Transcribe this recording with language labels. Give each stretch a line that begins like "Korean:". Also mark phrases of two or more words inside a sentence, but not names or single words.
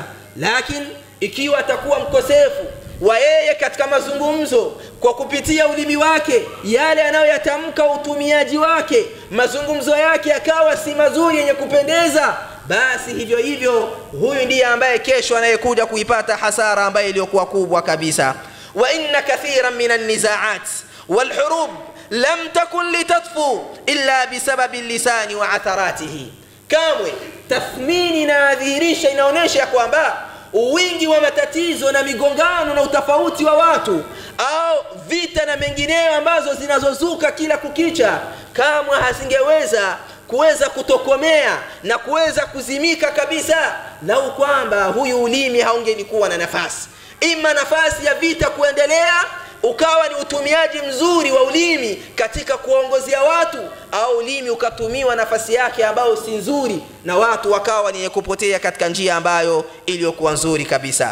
Swahili: Lakini ikiwa atakuwa mkosefu wa yeye katika mazungumzo, kwa kupitia ulimi wake yale anayoyatamka, utumiaji wake, mazungumzo yake yakawa si mazuri yenye kupendeza, basi hivyo hivyo huyu ndiye ambaye kesho anayekuja kuipata hasara ambayo iliyokuwa kubwa kabisa.
Arabic: وإن كثيرا من النزاعات والحروب لم تكن لتطفو إلا بسبب اللسان وعثراته.
Swahili: Kamwe tathmini na adhihirisha inaonesha kwamba wingi wa matatizo na migongano na utofauti wa watu au vita na mengineyo ambazo zinazozuka kila kukicha, kamwe kuweza kutokomea na kuweza kuzimika kabisa lau kwamba huyu ulimi haungelikuwa na nafasi, ima nafasi ya vita kuendelea ukawa ni utumiaji mzuri wa ulimi katika kuongozea watu, au ulimi ukatumiwa nafasi yake ambayo si nzuri na watu wakawa ni kupotea katika njia ambayo iliyokuwa nzuri kabisa.